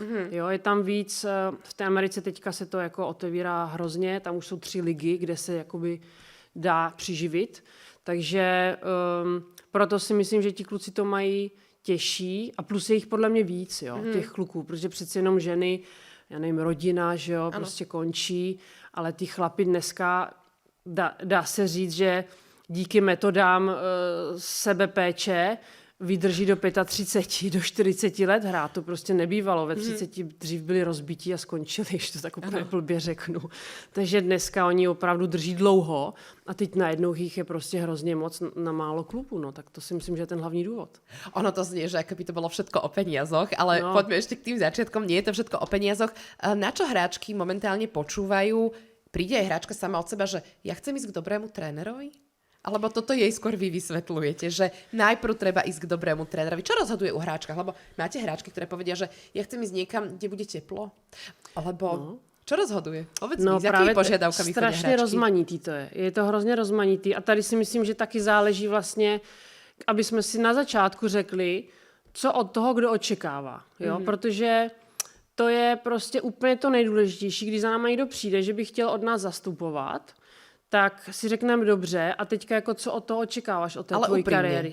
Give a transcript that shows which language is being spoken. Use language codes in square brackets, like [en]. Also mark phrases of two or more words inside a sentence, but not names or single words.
[cs] Jo, je tam víc, v té Americe teďka se to jako otevírá hrozně, tam už jsou 3 ligy, kde se jakoby dá přiživit, takže proto si myslím, že ti kluci to mají těžší a plus je jich podle mě víc, jo, těch kluků, protože přeci jenom ženy, já nevím, rodina, že jo, prostě končí, ale ty chlapi dneska, dá se říct, že díky metodám sebepéče vydrží do 35, do 40 let hrát. To prostě nebývalo. Ve 30 dřív byli rozbití a skončili, když to tak úplně blbě řeknu. Takže dneska oni opravdu drží dlouho a teď najednou jich je prostě hrozně moc na málo klubů. No, tak to si myslím, že je ten hlavní důvod. [sk] Ono to znie, že by to bolo všetko o peniazoch, ale poďme ešte k tým začiatkom. Nie je to všetko o peniazoch. Na čo hráčky momentálne počúvajú? Príde aj hráčka sama od seba, že ja chcem ísť k dobrému trénerovi? Alebo toto jej skôr vy vysvetľujete, že najprv treba ísť k dobrému trénerovi. Čo rozhoduje u hráčkach? Lebo máte hráčky, ktoré povedia, že ja chcem ísť niekam, kde bude teplo. Alebo čo rozhoduje? Povedz mi, s jakými požiadavkami chodia [cs] strašně [sk] hráčky? [cs] rozmanitý to je. Je to hrozně rozmanitý. A tady si myslím, že taky záleží vlastně, aby jsme si na začátku řekli, co od toho, kdo očekává. Jo? Protože to je prostě úplně to nejdůležitější, když za náma někdo přijde, že by chtěl od nás zastupovat, tak si řekneme dobře a teďka jako co od toho očekáváš, od té tvojí kariéry.